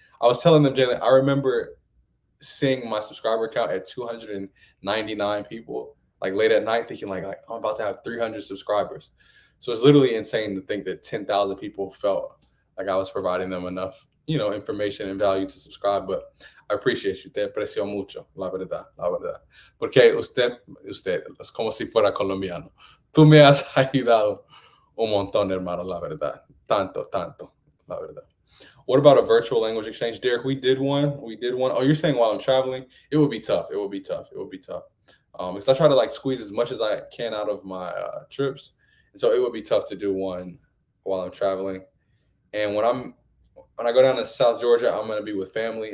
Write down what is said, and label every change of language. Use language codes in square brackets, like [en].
[en] I was telling them, Jalen, I remember seeing my subscriber count at 299 people, like late at night, thinking like I'm about to have 300 subscribers. So it's literally insane to think that 10,000 people felt like I was providing them enough, information and value to subscribe. But I appreciate you. [es] Te aprecio mucho, la verdad, la verdad. Porque usted, es como si fuera colombiano. Tú me has ayudado un montón, hermano, la verdad. Tanto, tanto, la verdad. [en] What about a virtual language exchange? Derek, we did one. We did one. Oh, you're saying while I'm traveling? It would be tough. It would be tough. It would be tough. Because I try to like squeeze as much as I can out of my trips. And so it would be tough to do one while I'm traveling. And when I go down to South Georgia, I'm going to be with family.